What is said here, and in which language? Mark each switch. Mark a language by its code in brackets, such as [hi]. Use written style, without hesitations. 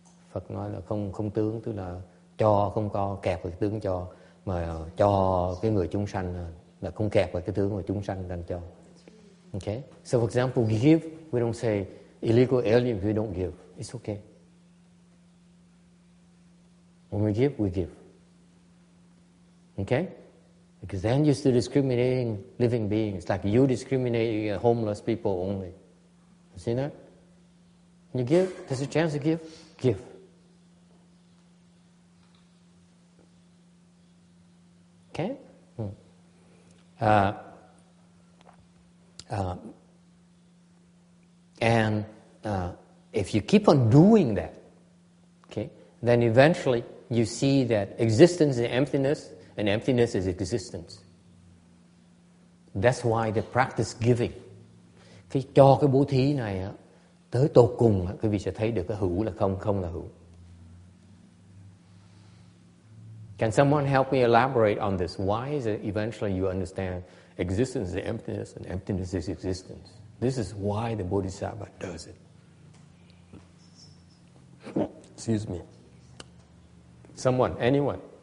[vi] Phật nói là không tướng, tức là cho không có kẹp vào cái tướng cho, mà cho cái người chúng sanh là không kẹp vào cái tướng mà chúng sanh đang cho. [en] Okay? So for example, we give, we don't say illegal alien, we don't give. It's okay. When we give, we give. Okay? Because then you're still discriminating living beings, like you discriminating homeless people only. You see that? You give, there's a chance to give, give. Okay? And if you keep on doing that, okay, then eventually you see that existence is emptiness, and emptiness is existence. That's why they practice giving. [vi] Khi cho cái bố thí này tới tột cùng, quý vị sẽ thấy được cái hữu là không, không là hữu. [en] Can someone help me elaborate on this? Why is it eventually you understand existence is emptiness and emptiness is existence? This is why the Bodhisattva does it. Excuse me. Someone, anyone?